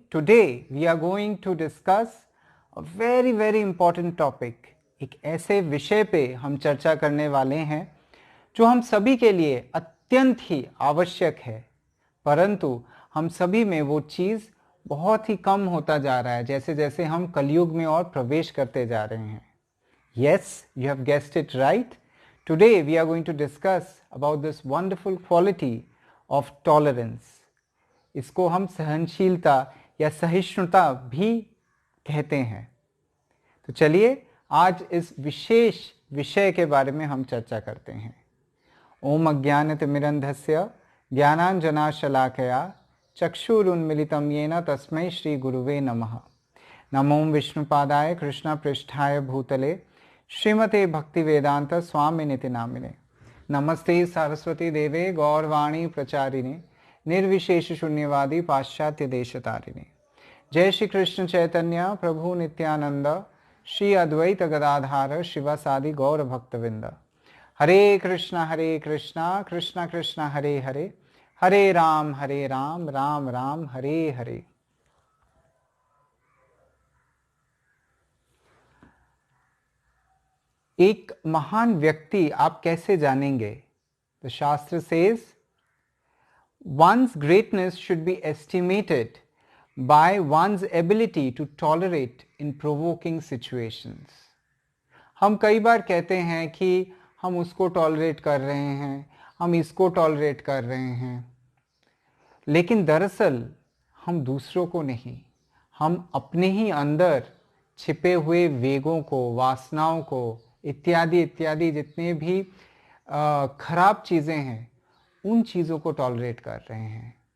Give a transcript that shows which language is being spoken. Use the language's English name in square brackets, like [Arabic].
[English] Today we are going to discuss a very very important topic. [Hindi] एक ऐसे विषय पे हम चर्चा करने वाले हैं जो हम सभी के लिए अत्यंत ही आवश्यक है, परंतु हम सभी में वो चीज़ बहुत ही कम होता जा रहा है जैसे जैसे हम कलयुग में और प्रवेश करते जा रहे हैं। [English] Yes, you have guessed it right. Today we are going to discuss about this wonderful quality of tolerance. [Hindi] इसको हम सहनशीलता या सहिष्णुता भी कहते हैं। तो चलिए आज इस विशेष विषय के बारे में हम चर्चा करते हैं। [Sanskrit] ओम अज्ञानतिमिरन्धस्य ज्ञानाञ्जनाशलाकया चक्षुरुन्मिलितं येन तस्मै श्री गुरुवे नमः। नमो विष्णुपादाय कृष्णपृष्ठाय भूतले श्रीमते भक्तिवेदांत स्वामिनिति नामिने। नमस्ते सरस्वती देवे गौरवाणी प्रचारिणे निर्विशेष शून्यवादी पाश्चात्य देशतारिणे। जय श्री कृष्ण चैतन्य प्रभु नित्यानंद श्री अद्वैत गदाधार शिवासादि गौर भक्तविंद। हरे कृष्णा कृष्णा कृष्णा हरे हरे, हरे राम राम राम हरे हरे। [Hindi] एक महान व्यक्ति आप कैसे जानेंगे? [English] The shastra says one's greatness should be estimated by one's ability to tolerate in provoking situations. [Hindi] हम कई बार कहते हैं कि हम उसको टॉलरेट कर रहे हैं, हम इसको टॉलरेट कर रहे हैं, लेकिन दरअसल हम दूसरों को नहीं, हम अपने ही अंदर छिपे हुए वेगों को, वासनाओं को, इत्यादि इत्यादि जितने भी खराब चीज़ें हैं उन चीज़ों को टॉलरेट कर रहे हैं।